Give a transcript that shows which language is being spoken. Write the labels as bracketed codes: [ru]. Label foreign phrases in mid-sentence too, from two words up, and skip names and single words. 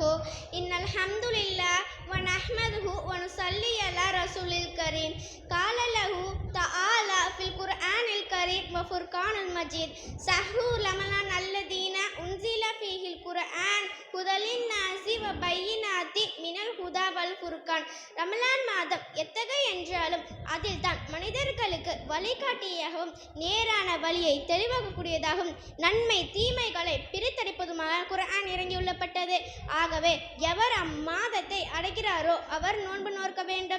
[ar] إن الحمد لله ونحمده ونصلي على رسول الكريم. قال له تعالى في القرآن الكريم وفرقان المجيد شهر رمضان الذين أنزل فيه القرآن هدى للناس وبينات من الهدى والفرقان. [ta] ரமலான் மாதம் எத்தகைய என்றாலும் அதில் தான் மனிதர்களுக்கு வழிகாட்டியாகவும் நேரான வழியை தெளிவாகக்கூடியதாகவும் நன்மை தீமைகளை பிரித்தடிப்பதுமாக குர்ஆன் இறங்கியுள்ளப்பட்டது. ஆகவே எவர் அம்மாதத்தை அடைகிறாரோ அவர் நோன்பு நோக்க வேண்டும்.